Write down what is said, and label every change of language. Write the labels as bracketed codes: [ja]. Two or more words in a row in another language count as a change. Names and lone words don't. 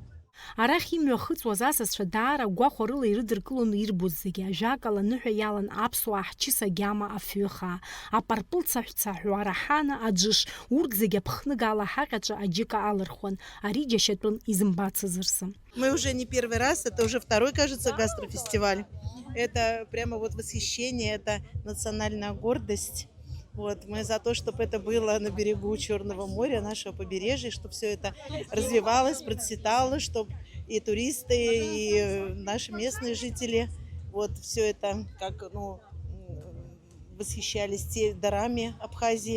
[ab] Арахь имҩахыҵуаз асасцәа даара агәахәа рыла ирыдыркылон ирбоз зегьы ажәакала аныҳәа иалан аԥсуаа ҳчыс агьама афҩы хаа, апарпыл цаҳәцаҳәо араҳана, аџыш, урҭ зегьы аԥхныгала ҳаҟьаҿы аџьыка алырхуан, ари џьашьатәын изымбацыз рзы. [ru] Мы уже не первый раз, это уже второй, кажется, гастрофестиваль. Это прямо вот восхищение, это национальная гордость. Вот, мы за то, чтобы это было на берегу Черного моря, нашего побережья, чтобы все это развивалось, процветало, чтобы и туристы, и наши местные жители, вот все это как, восхищались дарами Абхазии.